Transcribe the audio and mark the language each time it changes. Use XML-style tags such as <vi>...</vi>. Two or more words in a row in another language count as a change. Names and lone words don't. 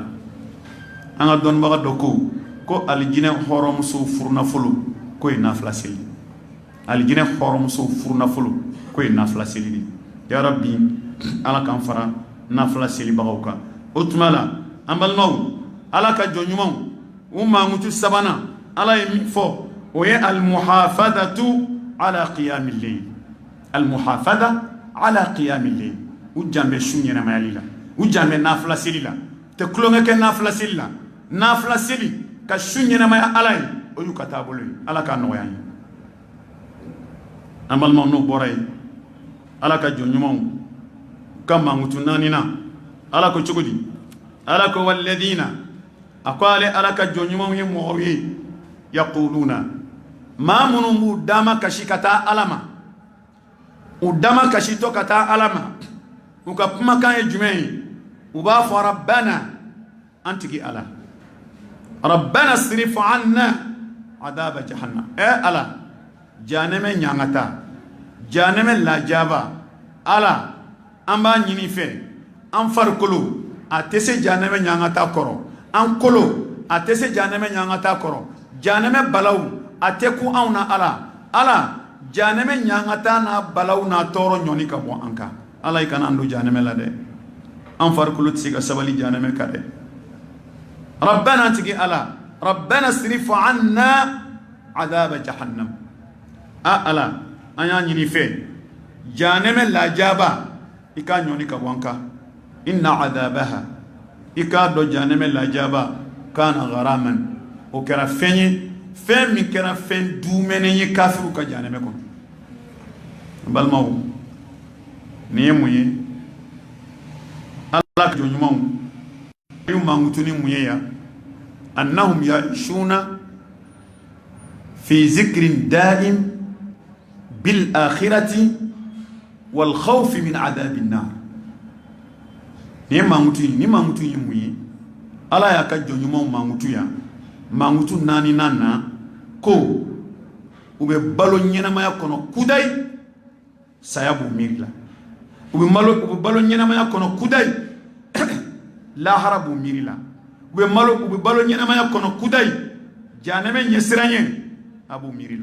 <bm>An ka dɔnnibaga dɔ ko alijinɛ hɔrɔnmusow furunafolo k'o ye nafila seli alijinɛ hɔrɔnmusow furunafolo k'o ye nafila seli de</bm> <ar>يا رب</ar> <bm>Ala k'an fara nafila selibagaw kan. O tuma la an balimaw Ala ka jɔn ɲumanw u mankutu sabanan Ala ye min fɔ o ye</bm> <ar>المحافظة على قيام الليل المحافظة على قيام الليل</ar> <bm>u janbɛ su ɲɛnamayali la u janbɛ nafila seli la tɛ kulonkɛ kɛ nafila seli la nafila seli ka su ɲɛnamaya Ala ye o y'u ka taabolo ye Ala k'a nɔgɔya an ye. An balimaw n'o bɔra ye Ala ka jɔn ɲumanw ka mankutu naanina Ala ko cogo di Ala ko walladina a ko ale Ala ka jɔn ɲumanw ye mɔgɔw ye yaquluna maa minnu b'u dama kasi ka taa Ala ma u dama kasi to ka taa Ala ma u ka kumakan ye jumɛn ye u b'a fɔ rabbana an tigi Ala</bm> <ar>ربنا اصرف عنا عذاب جهنم</ar> <bm>Ala janɛmɛ ɲangata janɛmɛ lajaba Ala an b'a ɲini fɛ an farikolo a tɛ se janɛmɛ ɲangata kɔrɔ an kolo a tɛ se janɛmɛ ɲangata kɔrɔ janɛmɛ balaw a tɛ ku anw na Ala janɛmɛ ɲangata n'a balaw n'a tɔɔrɔ ɲɔni ka bɔ an kan Ala i kana an don janɛmɛ la dɛ an farikolo tɛ se ka sabali janɛmɛ kan dɛ rabbana tigi Ala</bm> <ar>ربنا اصرف عنا عذاب جهنم</ar> <bm>Ala an y'a ɲini fɛ janɛmɛ lajaba i k'a ɲɔni ka bɔ an kan</bm> <ar>إن عذابها</ar> <bm>i k'a dɔn janɛmɛ lajaba</bm> <ar>كان غراما</ar> <bm>o kɛra fɛn ye fɛn min kɛra fɛn dumɛnen ye kafiru ka janɛmɛ kɔnɔ. Balimaw nin ye mun ye Ala ka jɔn ɲumanw y'u mankutu ni mun ye yan</bm> <ar>أنهم يعيشون في ذكر دائم بالآخرة والخوف من عذاب النار.</ar> <bm>Ni mankutu ye mun ye Ala y'a ka jɔn ɲumanw mankutu yan mankutu naani na ko u bɛ balo ɲɛnamaya kɔnɔ kudayi saya b'u miiri la u bɛ balo ɲɛnamaya kɔnɔ kudayi lahara b'u miiri la u bɛ balo ɲɛnamaya kɔnɔ kudayi janɛmɛ ɲɛsiranɲɛ a b'u miiri la.</bm>